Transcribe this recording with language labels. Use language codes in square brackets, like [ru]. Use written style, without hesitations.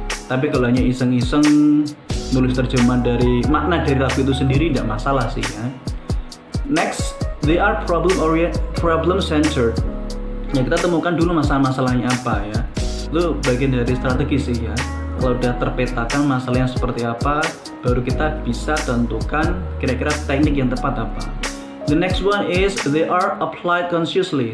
[id] Tapi kalau hanya iseng-iseng nulis terjemahan dari makna dari lagu itu sendiri tidak masalah sih ya. [en] Next, they are problem centered. [id] Ya, kita temukan dulu masalah-masalahnya apa ya. Itu bagian dari strategi sih ya. Kalau udah terpetakan masalahnya seperti apa, baru kita bisa tentukan kira-kira teknik yang tepat apa. [en] The next one is they are applied consciously.